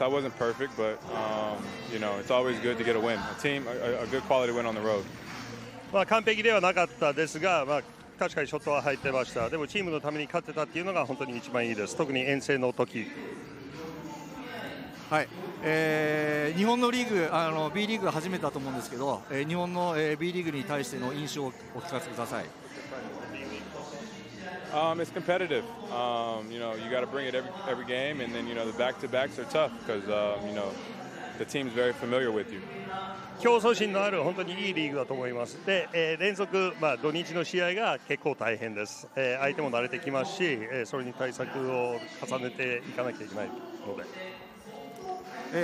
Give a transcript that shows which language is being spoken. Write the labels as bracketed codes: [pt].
[en] I wasn't perfect, but you know, it's always good to get a win. A good quality win on the road. [ja] まあ完璧ではなかったですが、まあ確かにショットは入ってました。でもチームのために勝ってたっていうのが本当に一番いいです。特に遠征の時。はい、日本のリーグB リーグ初めてだと思うんですけど、日本の、B リーグに対しての印象をお聞かせください。 [en] It's competitive. You know, you got to bring it every game, and then you know the back-to-backs are tough because you know the team's very familiar with you. [ja] 競争心のある本当にいいリーグだと思います。で、連続、まあ、土日の試合が結構大変です。相手も慣れてきますし、それに対策を重ねていかなきゃいけないので、